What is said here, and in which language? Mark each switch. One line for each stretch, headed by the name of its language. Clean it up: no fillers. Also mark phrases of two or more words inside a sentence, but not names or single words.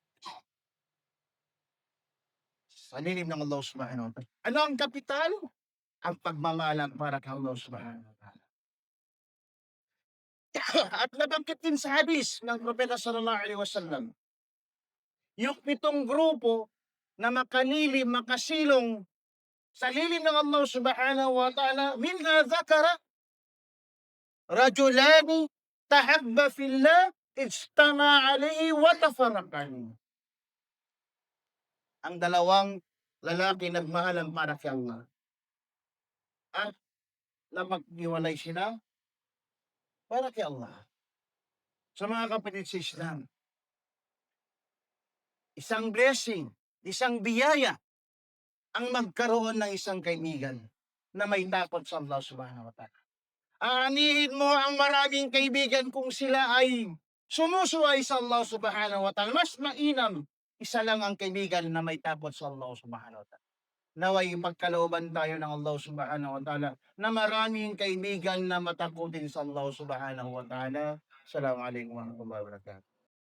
Filipino: Sa lilim ng Allah
Arabic: سبحانه وتعالى.
Filipino: Ano ang kapital? Ang pagmamahalan para kay Allah
Arabic: سبحانه وتعالى.
Filipino: At nabanggit din sa hadis ng Propeta
Arabic: صلى الله عليه وسلم,
Filipino: yung 7 grupo na makalilim, makasilong sa lilim ng Allah
Arabic: سبحانه وتعالى منها ذكر رجلان تحابا في الله اجتمعا عليه وتفرقا.
Filipino: Ang 2 lalaki nagmahalan para kay Allah at na maghiwalay sila para kay Allah. Sa mga kapatid sa Islam, isang blessing, isang biyaya ang magkaroon ng isang kaibigan na may takot sa Allah
Arabic: سبحانه وتعالى.
Filipino: Aanihin mo ang maraming kaibigan kung sila ay sumusuway sa Allah
Arabic: سبحانه وتعالى.
Filipino: Mas mainam, isa lang ang kaibigan na may takot sa Allah
Arabic: سبحانه وتعالى.
Filipino: Naway magkalooban tayo ng Allah
Arabic: سبحانه وتعالى
Filipino: na maraming kaibigan na matakutin sa Allah
Arabic: سبحانه وتعالى. السلام عليكم ورحمة الله وبركاته.